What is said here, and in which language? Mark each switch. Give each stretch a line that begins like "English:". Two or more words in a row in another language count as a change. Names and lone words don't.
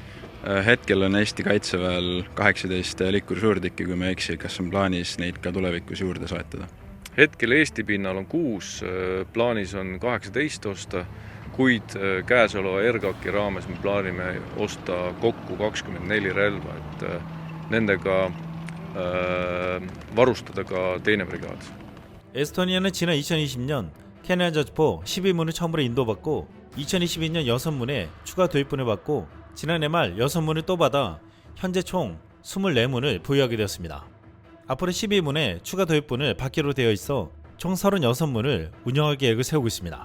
Estonian: Hetkel on Eesti kaitseväel 18 liikursuurtükki, kui me eksi, kas on plaanis neid ka tulevikus juurde soetada? Hetkel Eesti pinnal on 6, plaanis on 18 osta, kuid käesoleva RGAK-i raames me plaanime osta kokku 24 relva, et nendega varustada ka teine brigaad.
Korean: 에스토니아는 지난 2020년 K9 자주포 11문을 처음으로 인도받고 2022년 6문에 추가 도입분을 받고 지난해 말 6문을 또 받아 현재 총 24문을 보유하게 되었습니다. 앞으로 12문에 추가 도입분을 받기로 되어 있어 총 36문을 운영할 계획을 세우고 있습니다.